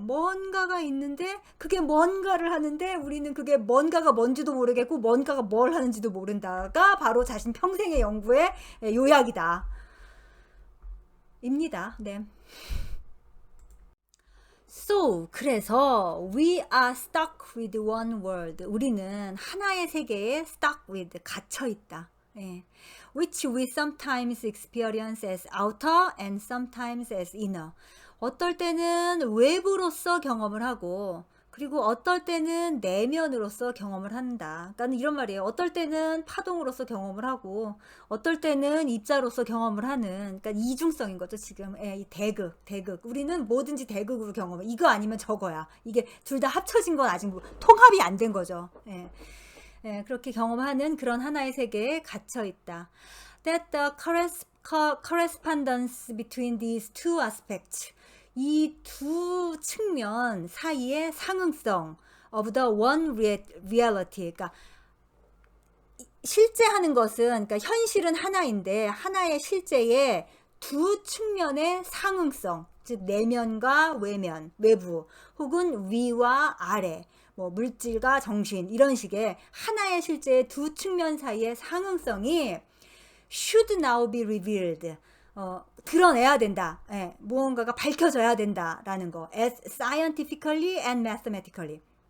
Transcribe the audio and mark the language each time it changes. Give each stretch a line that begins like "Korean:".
Korean: 뭔가가 있는데 그게 뭔가를 하는데 우리는 그게 뭔가가 뭔지도 모르겠고 뭔가가 뭘 하는지도 모른다가 바로 자신 평생의 연구의 요약이다. 입니다. 네.
English: So,
Korean: 그래서
English: we are stuck with one world.
Korean: 우리는 하나의 세계에
English: stuck with,
Korean: 갇혀 있다. 예.
English: which we sometimes experience as outer and sometimes as inner.
Korean: 어떨 때는 외부로서 경험을 하고, 그리고 어떨 때는 내면으로서 경험을 한다. 그러니까 이런 말이에요. 어떨 때는 파동으로서 경험을 하고 어떨 때는 입자로서 경험을 하는, 그러니까 이중성인 거죠, 지금. 예, 이 대극. 우리는 뭐든지 대극으로 경험해. 이거 아니면 저거야. 이게 둘 다 합쳐진 건 아직 뭐 통합이 안 된 거죠. 예. 예, 그렇게 경험하는 그런 하나의 세계에 갇혀 있다.
English: That the correspondence between these two aspects,
Korean: 이 두 측면 사이의 상응성
English: of the one reality,
Korean: 그러니까 실제 하는 것은, 그러니까 현실은 하나인데 하나의 실제의 두 측면의 상응성, 즉 내면과 외면, 외부, 혹은 위와 아래, 뭐 물질과 정신, 이런 식의 하나의 실제의 두 측면 사이의 상응성이
English: should now be revealed,
Korean: 드러내야 된다. 예, 무언가가 밝혀져야 된다라는 거.
English: As scientifically and mathematically.